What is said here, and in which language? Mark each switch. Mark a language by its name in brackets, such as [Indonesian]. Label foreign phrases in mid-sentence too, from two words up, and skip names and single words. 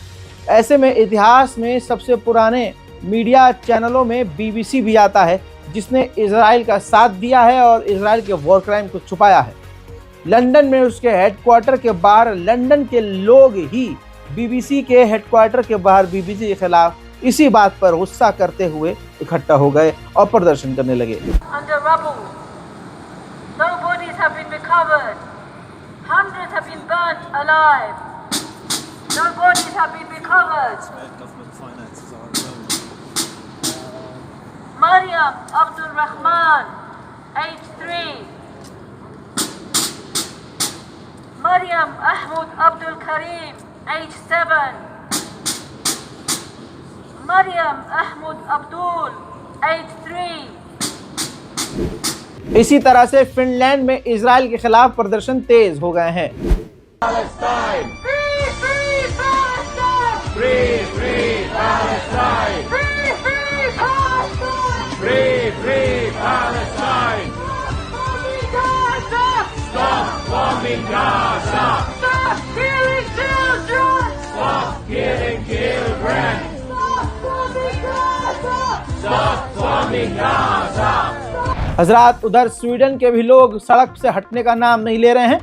[Hindi] ऐसे में इतिहास में सबसे पुराने [English] media channels [Hindi] में बीबीसी भी आता है, जिसने इजराइल का साथ दिया है और इजराइल के [English] war crime [Hindi] को छुपाया है। लंदन में उसके हेडक्वार्टर के बाहर लंदन के लोग ही बीबीसी के हेडक्वार्टर के बाहर बीबीसी के खिलाफ इसी बात पर गुस्सा करते हुए इकट्ठा हो गए और प्रदर्शन करने लगे। [English] Mariam Abdul Rahman, age 3. Mariam Ahmad Abdul Karim, age 7. Mariam Ahmad Abdul, age 3. [Hindi] इसी तरह से फिनलैंड में इजराइल के खिलाफ प्रदर्शन तेज हो गए हैं। [English] Palestine! Free, free Palestine! Free, free Palestine! Free, free Palestine! Free, free Palestine! Stop bombing Gaza! Stop bombing Gaza! Stop killing children! Stop killing children! Stop bombing Gaza! Stop bombing Gaza! [Hindi] हजरात, उधर स्वीडन के भी लोग सड़क से हटने का नाम नहीं ले रहे हैं।